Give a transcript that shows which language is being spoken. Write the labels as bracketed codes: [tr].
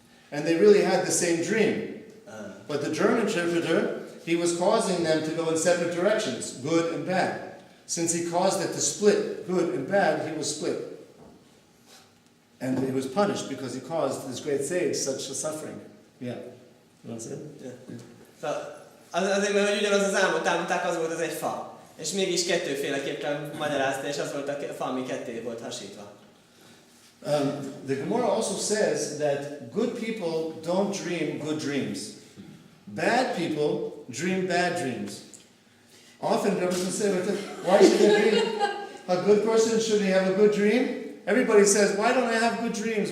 [en] And they really had the same dream. But the German interpreter, he was causing them to go in separate directions, good and bad. Since he caused it to split, good and bad, he was split. And he was punished because he caused this great sage such a suffering. Yeah. You want to say it? Yeah. [hu] Azért, mert hogy ugyanaz az álmot álmodták, az volt az egy fa. És mégis kettőféleképpen magyarázta, és az volt a fa, ami ketté volt hasítva. [en] The Gemara also says that good people don't dream good dreams. Bad people dream bad dreams. Often people say, why should they dream? A good person, should he have a good dream? Everybody says, why don't I have good dreams?